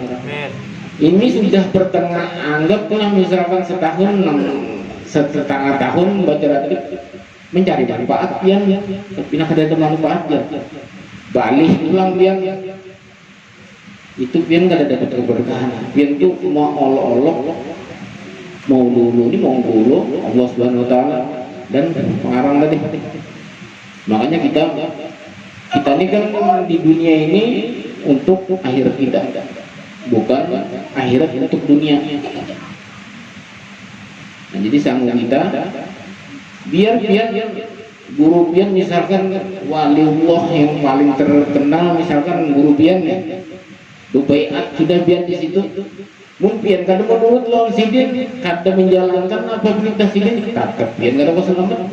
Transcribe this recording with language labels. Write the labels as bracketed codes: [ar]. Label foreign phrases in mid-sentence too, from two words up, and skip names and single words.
[bjn] Ini sudah pertengahan, anggaplah misalkan setengah tahun baca Ratib, mencari manfaat pian tapi nak ada manfaat ya balik ulang pian itu pian gak ada dapat keberkahan. Pian tuh mau olok-olok mau dulu Allah [ar] سبحانه وتعالى [bjn] dan pengarang tadi. Makanya kita ini kan di dunia ini untuk akhirat kita, bukan akhirat untuk dunia. Nah, jadi sanggup kita biar guru pian misalkan waliullah yang paling terkenal, misalkan guru pian ya baiat sudah pian di situ, mungkin kada menurut lawan sidin, kada menjalankan apa perintah sidin, tetap pian kada selamat.